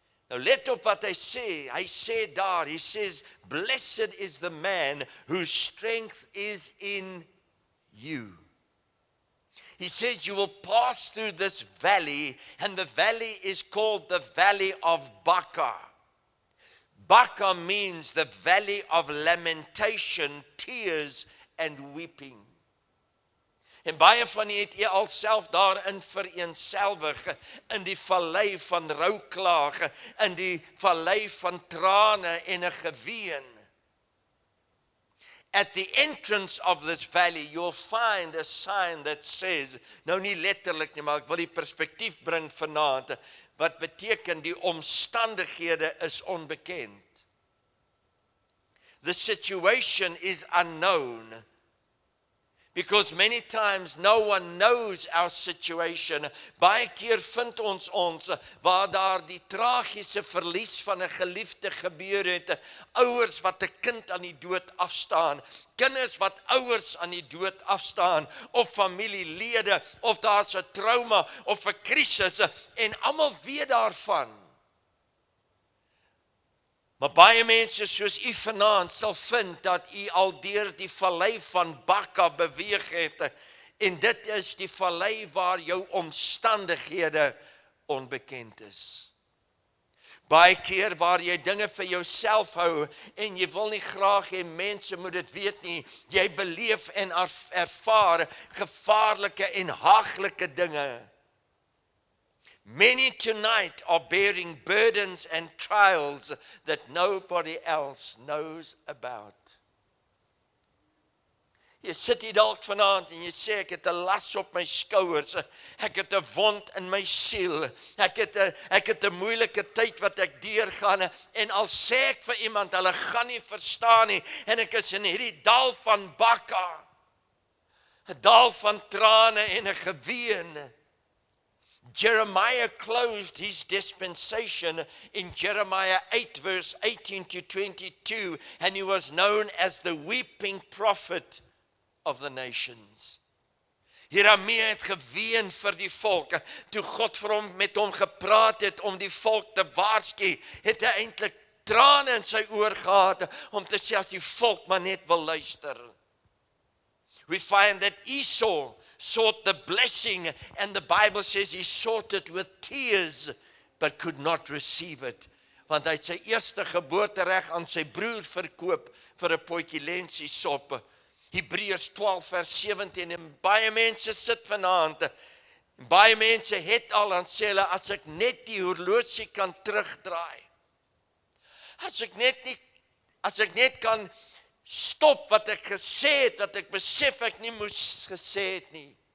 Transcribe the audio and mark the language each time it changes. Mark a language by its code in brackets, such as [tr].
[af] Nou let op wat hy sê. Hy sê daar, [en] he says, Blessed is the man whose strength is in you. He says you will pass through this valley, and the valley is called the valley of Baca. Baca means the valley of lamentation, tears and weeping. [af] En baie van u het al self daarin vereenselwig, in die vallei van rouklaag, in die vallei van trane en 'n geween. [en] At the entrance of this valley, you'll find a sign that says, [af] nou nie letterlik nie, maar ek wil die perspektief bring vanaand, wat beteken die omstandighede is onbekend. [en] The situation is unknown. Because many times no one knows our situation. [af] Baie keer vind ons waar daar die tragiese verlies van 'n geliefde gebeur het, ouers wat 'n kind aan die dood afstaan, kinders wat ouers aan die dood afstaan, of familielede, of daar's 'n trauma of 'n krisis, en almal weet daarvan. Maar baie mense soos u vanaand sal vind dat u al deur die vallei van Baca beweeg het, en dit is die vallei waar jou omstandighede onbekend is. Baie keer waar jy dinge vir jouself hou en jy wil nie graag hê mense moet dit weet nie, jy beleef en ervaar gevaarlike en haaglike dinge. [en] Many tonight are bearing burdens and trials that nobody else knows about. [af] Jy sit hier dalk vanaand en jy sê, ek het 'n las op my skouers, ek het 'n wond in my siel, ek het 'n moeilike tyd wat ek deurgaan, en al sê ek vir iemand, hulle gaan nie verstaan nie, en ek is in hierdie dal van Bakka, 'n dal van trane en 'n geween. [en] Jeremiah closed his dispensation in Jeremiah 8 verse 18 to 22, and he was known as the weeping prophet of the nations. [af] Jeremia het geween vir die volk. Toe God met hom gepraat het om die volk te waarsku, het hy eintlik trane in sy oor gehad om te sê as die volk maar net wil luister. [en] We find that Esau sought the blessing, and the Bible says he sought it with tears, but could not receive it. [af] Want hy het sy eerste geboortereg aan sy broer verkoop vir 'n potjie lensiesop. Hebreërs 12 vers 17, en baie mense sit vanaand, baie mense het al, dan sê hulle, as ek net die horlosie kan terugdraai, as ek net kan stop wat ek gesê het, wat ek besef ek nie moes gesê het nie.